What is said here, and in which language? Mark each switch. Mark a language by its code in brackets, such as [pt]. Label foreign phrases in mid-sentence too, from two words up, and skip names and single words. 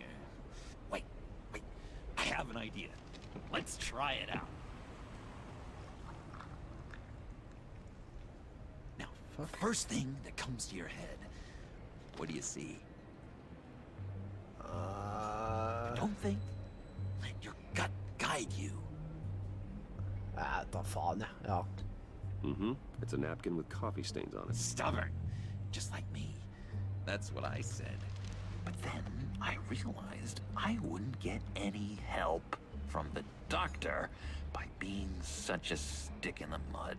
[en] Wait. I have an idea. Let's try it out. Now, first thing that comes to your head, what do you see? Don't think. Let your gut guide you. [no] Da faen, ja. Mm-hmm. [en] It's a napkin with coffee stains on it. Stubborn. Just like me. That's what I said. But then I realized I wouldn't get any help from the doctor by being such a stick in the mud.